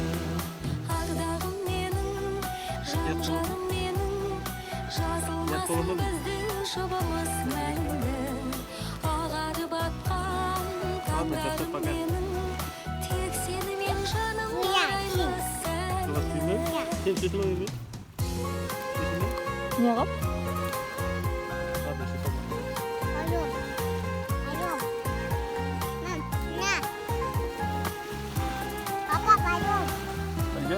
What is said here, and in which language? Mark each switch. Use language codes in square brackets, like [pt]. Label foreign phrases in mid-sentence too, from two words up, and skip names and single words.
[kk] ардағым менің жан жарым менің жазылмасын толымым. біздің жұбымыз мәңгі ағарып аққан [ru] Ладно, Кәусар, [kk] таңдарым [ru] пока. [kk] менің тек сенімен жаным арайлы сәнді Суға түспеймін бе? Сен түсесің ба үйге? Түсесің бе? [tr] Ne yap? [ru] Ладно, сейчас. [tr] Alo. Alo. Ne? Papa, alo.